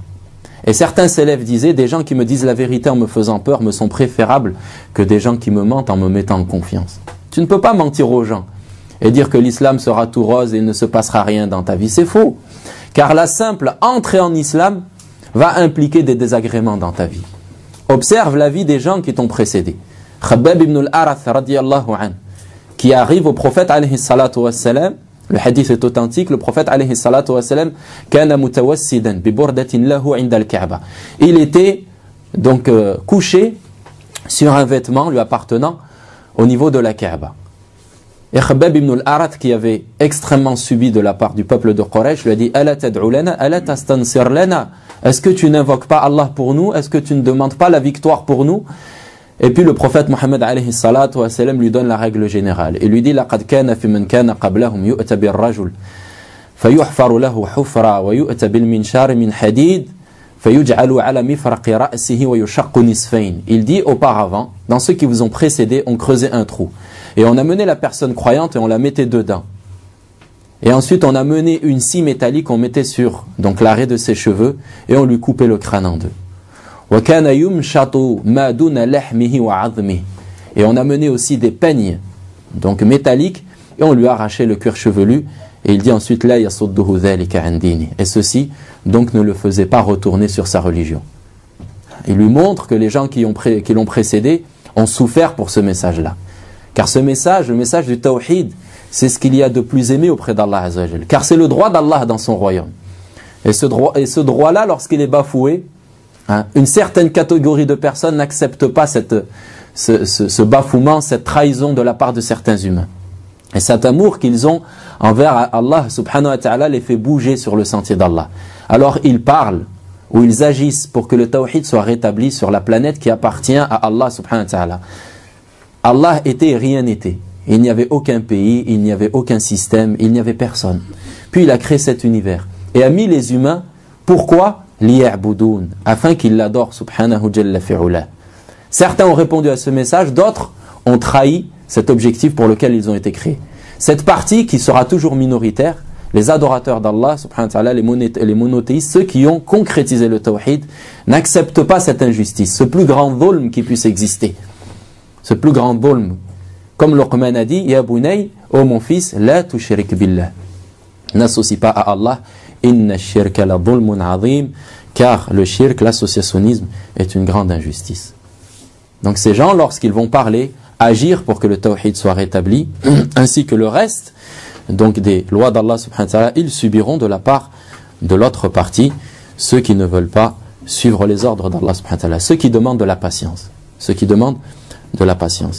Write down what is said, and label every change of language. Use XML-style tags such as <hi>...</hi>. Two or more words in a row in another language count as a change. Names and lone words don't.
<fr>Et certains s'élèvent disaient, des gens qui me disent la vérité en me faisant peur me sont préférables que des gens qui me mentent en me mettant en confiance. Tu ne peux pas mentir aux gens et dire que l'islam sera tout rose et il ne se passera rien dans ta vie. C'est faux. Car la simple entrée en islam va impliquer des désagréments dans ta vie. Observe la vie des gens qui t'ont précédé.</fr> <ar>Khabbab ibn al-Arath رضي الله عنه,</ar> <fr>qui arrive au prophète</fr> <ar>عليه الصلاة والسلام.</ar> <fr>Le hadith est authentique, le prophète</fr> <ar>عليه الصلاة والسلام كان متوسدا ببردة له عند الكعبة.</ar> <fr>Il était donc couché sur un vêtement lui appartenant au niveau de la Kaaba. Et Khabbab ibn al-Arath, qui avait extrêmement subi de la part du peuple de Quraysh, lui a dit</fr> <ar>ألا تدعو لنا، ألا تستنصر لنا.</ar> <fr>Est-ce que tu n'invoques pas Allah pour nous? Est-ce que tu ne demandes pas la victoire pour nous? Et puis le prophète Muhammad</fr> <ar>عليه الصلاة وسلم</ar> <fr>lui donne la règle générale. Il lui dit</fr> <ar>لقد كان في من كان قبلهم يؤتى بالرجل فيحفر له حفرة ويؤتى بالمنشار من حديد فيجعل على مفرق رأسه ويشق نصفين.</ar> <fr>Il dit auparavant, dans ceux qui vous ont précédé, on creusait un trou et on a mené la personne croyante et on la mettait dedans. Et ensuite on a mené une scie métallique, on mettait sur donc l'arrêt de ses cheveux et on lui coupait le crâne en deux. Et on a mené aussi des peignes donc métalliques et on lui a arraché le cuir chevelu. Et il dit ensuite</fr> <ar>لا يصده ذلك عن دينه.</ar> <fr>Et ceci donc ne le faisait pas retourner sur sa religion. Il lui montre que les gens qui l'ont précédé ont souffert pour ce message-là. Car ce message, le message du tawhid, c'est ce qu'il y a de plus aimé auprès d'</fr> <ar>الله عز وجل.</ar> <fr>Car c'est le droit d'Allah dans son royaume. Et ce droit-là, lorsqu'il est bafoué, une certaine catégorie de personnes n'acceptent pas ce bafouement, cette trahison de la part de certains humains. Et cet amour qu'ils ont envers</fr> <ar>الله سبحانه وتعالى</ar> <fr>les fait bouger sur le sentier d'Allah. Alors ils parlent ou ils agissent pour que le tawhid soit rétabli sur la planète qui appartient à</fr> <ar>الله سبحانه وتعالى.</ar> <fr>Allah était et rien n'était. Il n'y avait aucun pays, il n'y avait aucun système, il n'y avait personne. Puis il a créé cet univers et a mis les humains. Pourquoi? Liya'budun, afin qu'ils l'adorent</fr> <ar>سبحانه جل في علاه.</ar> <fr>Certains ont répondu à ce message, d'autres ont trahi cet objectif pour lequel ils ont été créés. Cette partie qui sera toujours minoritaire les adorateurs d'</fr> <ar>الله، سبحانه وتعالى,</ar> <fr>les monothéistes, ceux qui ont concrétisé le tawhid, n'acceptent pas cette injustice, ce plus grand dhulm qui puisse exister. Ce plus grand dhulm. Comme Luqman a dit,</fr> <ar>يا بني,</ar> <fr>ô mon fils,</fr> <ar>لا تشرك بالله.</ar> <fr>N'associe pas à Allah,</fr> <ar>إن الشرك لظلم عظيم,</ar> <fr>car le shirk, l'associationnisme, est une grande injustice. Donc ces gens, lorsqu'ils vont parler, agir pour que le tawhid soit rétabli, ainsi que le reste, donc des lois d'</fr> <ar>الله سبحانه وتعالى,</ar> <fr>ils subiront de la part de l'autre partie, ceux qui ne veulent pas suivre les ordres d'</fr> <ar>الله سبحانه وتعالى,</ar> <fr>ceux qui demandent de la patience, ceux qui demandent de la patience.</fr>